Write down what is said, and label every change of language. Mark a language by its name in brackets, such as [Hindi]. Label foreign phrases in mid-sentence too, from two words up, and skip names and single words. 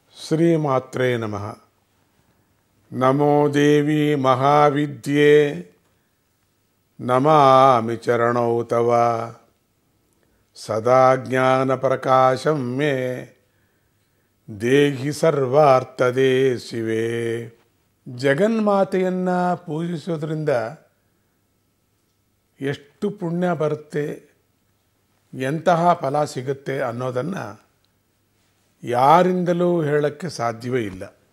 [Sanskrit] ಶ್ರೀಮಾತ್ರೇ ನಮಃ. ನಮೋ ದೇವಿ ಮಹಾವಿದ್ಯೆ ನಮಾಮಿ ಚರಣೌ ತವ ಸದಾ ಜ್ಞಾನ ಪ್ರಕಾಶಂ ಮೇ ದೇಹಿ ಸರ್ವಾರ್ಥದೇ ಶಿವೆ. [Kannada] ಜಗನ್ಮಾತೆಯನ್ನು ಪೂಜಿಸೋದ್ರಿಂದ ಎಷ್ಟು ಪುಣ್ಯ ಬರುತ್ತೆ, ಎಂತಹ ಫಲ ಸಿಗುತ್ತೆ ಅನ್ನೋದನ್ನು ಯಾರಿಂದಲೂ ಹೇಳೋಕ್ಕೆ ಸಾಧ್ಯವೇ ಇಲ್ಲ.